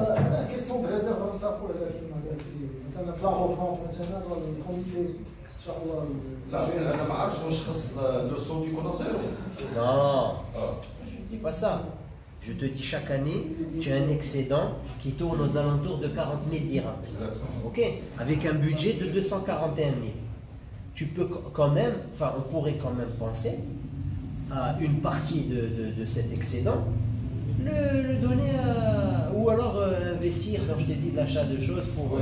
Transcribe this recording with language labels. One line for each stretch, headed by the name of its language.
French: La question de réserve, c'est la refonte, maintenant, le comité.
Arabic: لا انا ما عرفتش واش خص لو صون يكون زيرو.
French: Non, je dis pas ça. Je te dis chaque année, tu as un excédent qui tourne aux alentours de 40 000 dirhams. Ok, avec un budget de 241 000. Tu peux quand même, enfin on pourrait quand même penser à une partie de cet excédent, le donner ou alors investir, quand je t'ai dit de l'achat de choses pour